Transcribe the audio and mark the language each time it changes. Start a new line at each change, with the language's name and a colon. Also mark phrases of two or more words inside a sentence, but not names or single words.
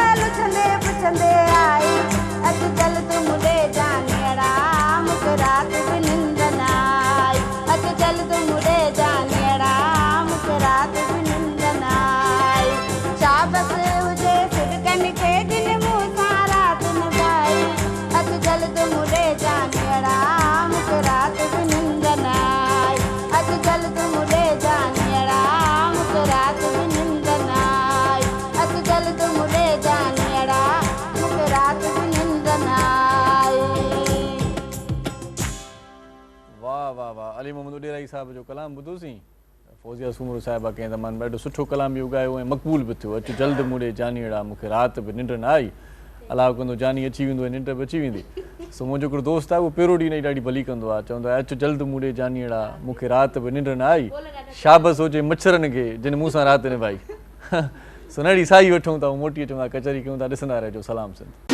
Sindhi: पुछंदे पुछंदे आई अच चल तू मुडे जानियड़ा मुखे रात भी निंद न आई अच चल तू मुडे जानियड़ा मुखे रात भी निंद न आई शाबस हुजे सिदकन खे दिन मूं सां रात निभाई अच चल तू मुडे जानियड़ा मुखे रात भी निंद न आई अच चल तू मुडे जानियड़ा मुखे रात भी निंद न आई अच चल तू मुडे जानियड़ा मुखे रात भी निंद न आई वाह वाह वाह अली मोहम्मद उडेराई साहब जो कलाम ॿुधोसीं फौजिया सूमरो साहिबा कंहिं ज़माने में ॾाढो सुठो कलाम बि उगायो ऐं मक़बूल बि थियो अचु जल्द मुड़े जानीअड़ा मूंखे राति बि निंड न आई अलाह कंदो जानी अची वेंदो ऐं निंड बि अची वेंदी सो मुंहिंजो हिकिड़ो दोस्त आहे उहो पेरोडी न ॾाढी भली कंदो आहे चवंदो आहे अचु जल्द मुड़े जानीअड़ा मूंखे राति बि निंड न आई शाबस हुजे मच्छरनि खे जिन मूं सां राति निभाई सो नड़ी साई वठूं था मोटी अचूं था कचहरी कयूं था ॾिसंदा रहिजो सलाम सिंध